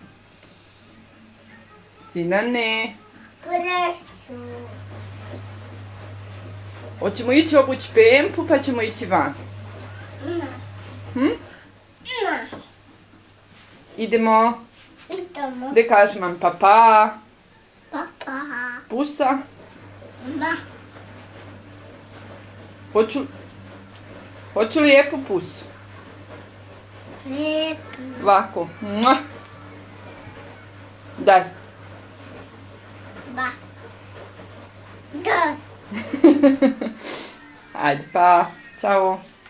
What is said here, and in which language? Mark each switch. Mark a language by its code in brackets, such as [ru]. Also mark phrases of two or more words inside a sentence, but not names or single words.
[bs] Sinane. Presu. Hoćemo ići obući pempu pa ćemo ići van. Hm? Na. Idemo. Idemo. De kaži mam papa. Papa. Pusa. Ma. Hoću lijepu pusu. Lijepo. Ovako. Mua. Daj. Ba. Da. Ajde, pa. Ćao.